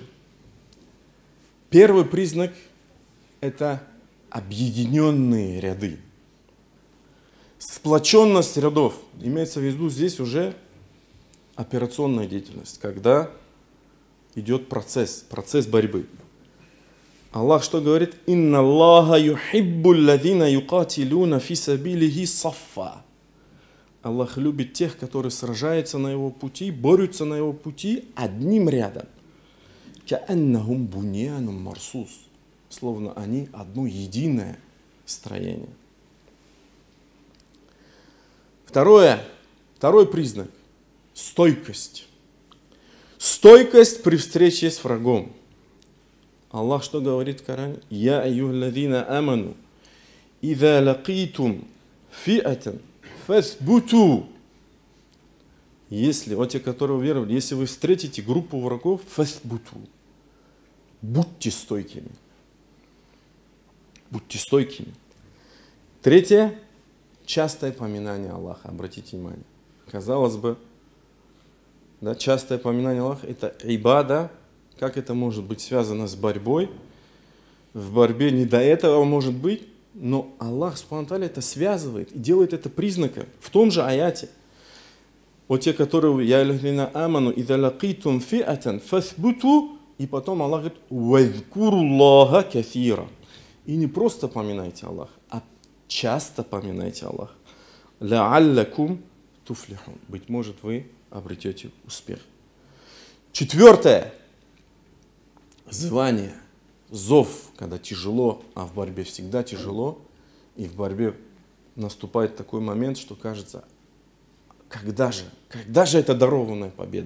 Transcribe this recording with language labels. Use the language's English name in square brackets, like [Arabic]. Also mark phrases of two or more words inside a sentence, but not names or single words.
[Russian] Первый признак – это объединенные ряды. Сплоченность рядов. Имеется в виду здесь уже операционная деятельность, когда идет процесс борьбы. Аллах что говорит? [Arabic] «إن الله يحب الذين يقاتلون في سبيله صفا». [Russian] Аллах любит тех, которые сражаются на его пути, борются на его пути одним рядом. [Arabic] «كأنهم بنيان مرصوص». [Russian] Словно они одно единое строение. Второй признак – стойкость. Стойкость при встрече с врагом. Аллах что говорит в Коране? [Arabic] «يا أيها الذين آمنوا إذا لقيتم فئة فاثبتوا». [Russian] Если, вот те, которые уверовали, если вы встретите группу врагов, фасбуту. Будьте стойкими. Будьте стойкими. Третье – частое поминание Аллаха. Обратите внимание. Казалось бы, да, частое поминание Аллаха – это ибада. Как это может быть связано с борьбой? В борьбе не до этого может быть, но [Arabic] الله سبحانه وتعالى [Russian] это связывает и делает это признаком. В том же аяте. Вот те, которые [Arabic] «يا أيها الذين آمنوا إذا لقيتم فئة فاثبتوا», [Russian] и потом Аллах говорит [Arabic] «واذكروا الله كثيرا». [Russian] И не просто поминайте Аллаха, а часто поминайте Аллаха. [Arabic] «لعلكم تفلحون». [Russian] Быть может, вы обретете успех. Четвертое. Звание, зов, когда тяжело, а в борьбе всегда тяжело. И в борьбе наступает такой момент, что кажется, когда же эта дарованная победа?